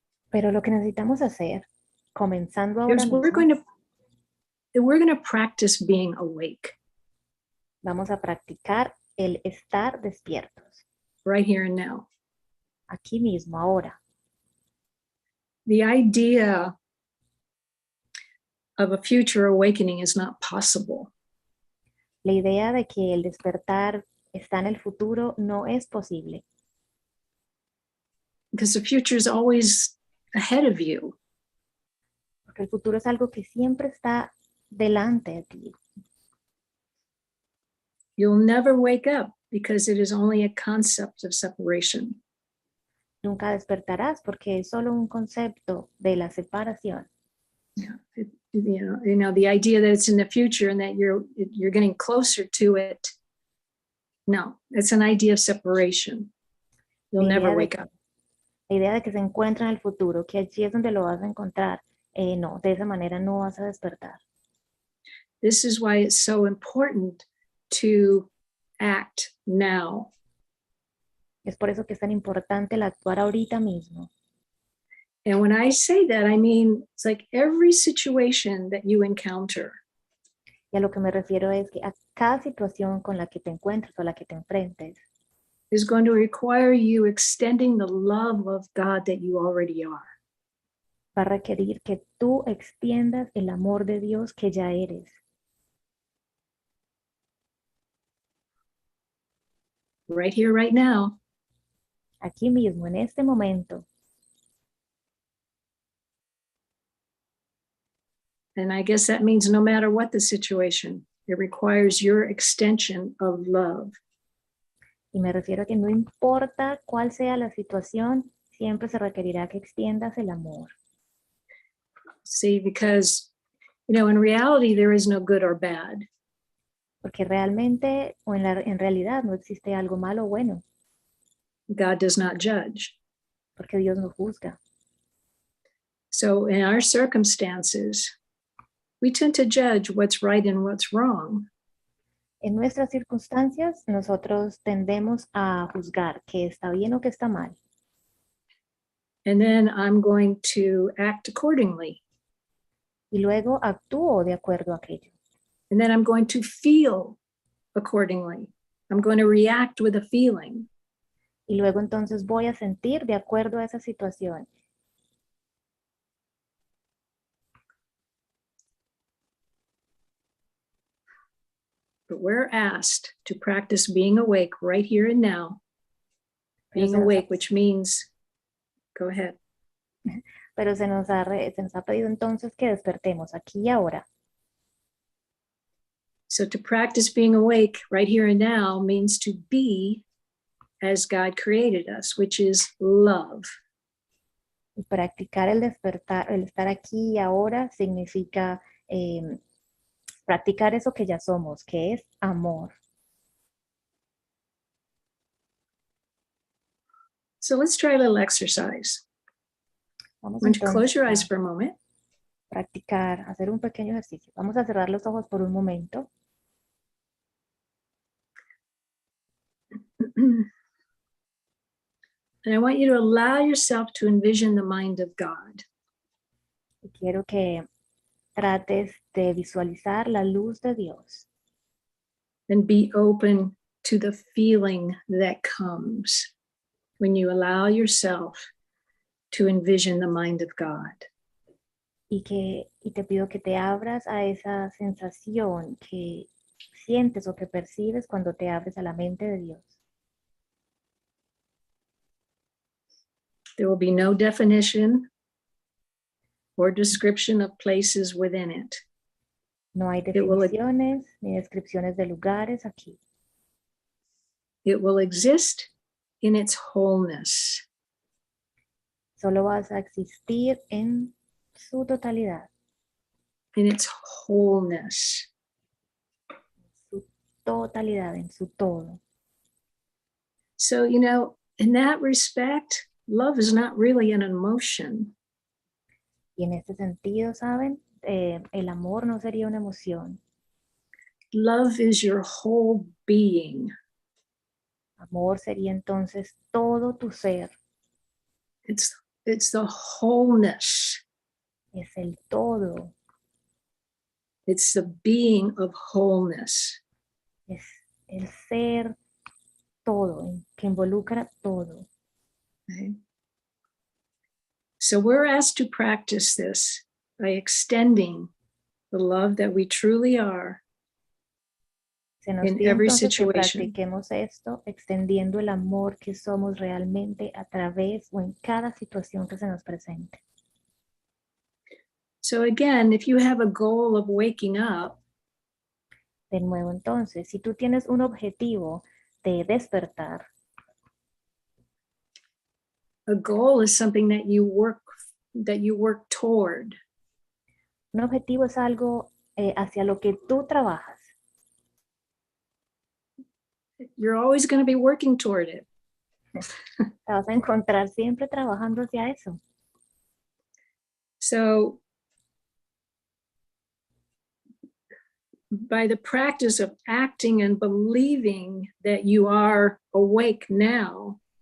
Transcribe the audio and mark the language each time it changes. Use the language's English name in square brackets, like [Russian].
[Spanish] Pero lo que necesitamos hacer, comenzando ahora [English] is [Spanish] mismo, [English] we're going to practice being awake [Spanish] vamos a practicar el estar despiertos, [English] right here and now. [Spanish] aquí mismo, ahora. [English] The idea of a future awakening is not possible. [Spanish] La idea de que el despertar está en el futuro no es posible, [English] Because the future is always ahead of you. [Spanish] porque el futuro es algo que siempre está delante de ti. [English] You'll never wake up because it is only a concept of separation. [Spanish] Nunca despertarás porque es solo un concepto de la separación. [English] Yeah. You know, the idea that it's in the future and that you're getting closer to it. No, it's an idea of separation. You'll never wake up. [Spanish] La idea de que se encuentra en el futuro, que allí es donde lo vas a encontrar, no, de esa manera no vas a despertar. [English] This is why it's so important to act now. [Spanish] Es por eso que es tan importante el actuar ahorita mismo. [English] And when I say that, I mean, it's like every situation that you encounter [Spanish] Y a lo que me refiero es que a cada situación con la que te encuentres o la que te enfrentes, [English] is going to require you extending the love of God that you already are. [Spanish] va a requerir que tú extiendas el amor de Dios que ya eres. [English] Right here, right now. [Spanish] Aquí mismo, en este momento. [English] And I guess that means no matter what the situation, it requires your extension of love. [Spanish] Y me refiero a que no importa cuál sea la situación, siempre se requerirá que extiendas el amor. [English] See, because, you know, in reality, there is no good or bad. [Spanish] Porque realmente, o en realidad, no existe algo malo o bueno. [English] God does not judge. [Spanish] Porque Dios no juzga. [English] So in our circumstances, we tend to judge what's right and what's wrong. [Spanish] En nuestras circunstancias, nosotros tendemos a juzgar qué está bien o qué está mal. [English] And then I'm going to act accordingly. [Spanish] Y luego actúo de acuerdo a aquello. [English] And then I'm going to feel accordingly. I'm going to react with a feeling. [Spanish] Y luego entonces voy a sentir de acuerdo a esa situación. [English] But we're asked to practice being awake right here and now. Being awake, which means, go ahead. [Spanish] Pero se nos ha pedido entonces que despertemos aquí y ahora. [English] So to practice being awake right here and now means to be as God created us, which is love. [Spanish] Y practicar el despertar, el estar aquí y ahora significa practicar eso que ya somos, que es amor. [English] So let's try a little exercise. [Spanish] Vamos [English] Why don't you [Spanish] entonces [English] close your eyes [Spanish] a [English] for a moment? [Spanish] practicar, hacer un pequeño ejercicio. Vamos a cerrar los ojos por un momento. [English] And I want you to allow yourself to envision the mind of God. [Spanish] Y quiero que trates de visualizar la luz de Dios. [English] And be open to the feeling that comes when you allow yourself to envision the mind of God. [Spanish] Y te pido que te abras a esa sensación que sientes o que percibes cuando te abres a la mente de Dios. [English] There will be no definition or description of places within it. [Spanish] No hay [English] It will [Spanish] definiciones ni descripciones de lugares aquí. [English] exist in its wholeness. [Spanish] Solo vas a existir en su totalidad, [English] In its wholeness. [Spanish] su totalidad, en su todo. [English] So, you know, in that respect, love is not really an emotion. [Spanish] Y en este sentido, ¿saben? El amor no sería una emoción. [English] Love is your whole being. [Spanish] Amor sería entonces todo tu ser. [English] It's the wholeness. [Spanish] Es el todo. [English] It's the being of wholeness. [Spanish] Es el ser todo, que involucra todo. [English] Okay? So we're asked to practice this by extending the love that we truly are [Spanish] Se nos [English] in [Spanish] pide [English] every [Spanish] entonces que [English] situation. [Spanish] practiquemos esto, extendiendo el amor que somos realmente a través o en cada situación que se nos presente. [English] So again, if you have a goal of waking up, [Spanish] De nuevo, entonces, si tú tienes un objetivo de despertar, [English] a goal is something that you work toward. [Spanish] un objetivo es algo hacia lo que tú trabajas. [English] You're always going to be working toward it. [Spanish] Te vas a encontrar siempre trabajando hacia eso. [English] So by the practice of acting and believing that you are awake now,